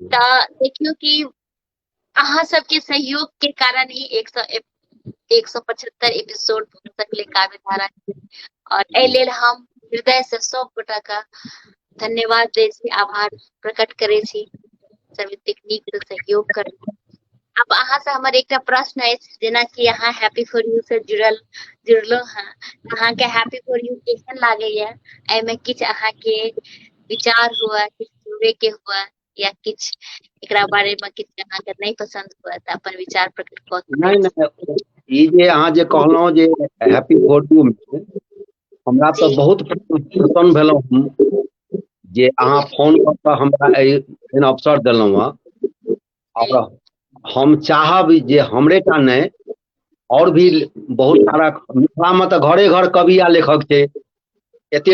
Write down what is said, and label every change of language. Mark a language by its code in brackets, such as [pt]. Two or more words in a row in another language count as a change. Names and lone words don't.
[mai] देखियो कि अहाँ सबके सहयोग के कारण ही 175 एपिसोड पहुंच सकले काव्य धारा के। और एहि लेल हम हृदय से सब गोटा का धन्यवाद दै छी, आभार प्रकट करे छी, सब एतेक नीक से सहयोग कर। अब अहाँ से हमर एकटा प्रश्न अछि, जेना कि अहाँ हैप्पी फॉर यू से जुड़लो हैं, अहाँ के हैप्पी फॉर यू केहन लागैया? एमे किछ अहाँ के विचार हुआ, किछ जुड़े के हुआ, या किछ एकरा बारे में किछ अहाँ के नहीं पसंद हुआ त अपन विचार प्रकट कऽ नहीं सकैत छी। नहीं, ई जे अहाँ जे कहलहुँ जे हैप्पी फॉर यू में हमरा तो जी बहुत प्रसन्न भेलहुँ हम जे अहाँ जी फोन कऽ कऽ हमरा एहन अवसर देलहुँ हँ। जी और हम चाहब जे हमरे टा नहीं, और भी बहुत सारा मिथिला में तो घरे घर कवि आ लेखक छै, एते